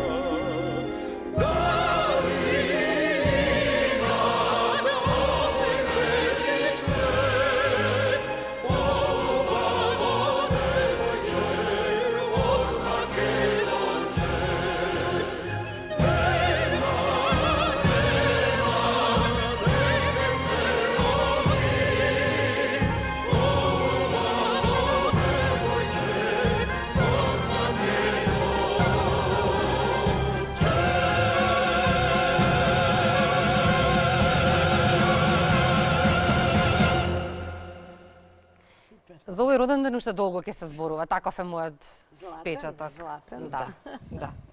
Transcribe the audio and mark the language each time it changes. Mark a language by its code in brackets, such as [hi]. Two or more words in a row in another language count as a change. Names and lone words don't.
[sr] Da li ima na ovoj neki svet ovako devojče od Makedonče? Nema, neka se rodi ovako devojče od Makedonče. [mk] За овој роден ден уште долго ќе се зборува. Таков е мојот впечаток. Златен, Да. Да.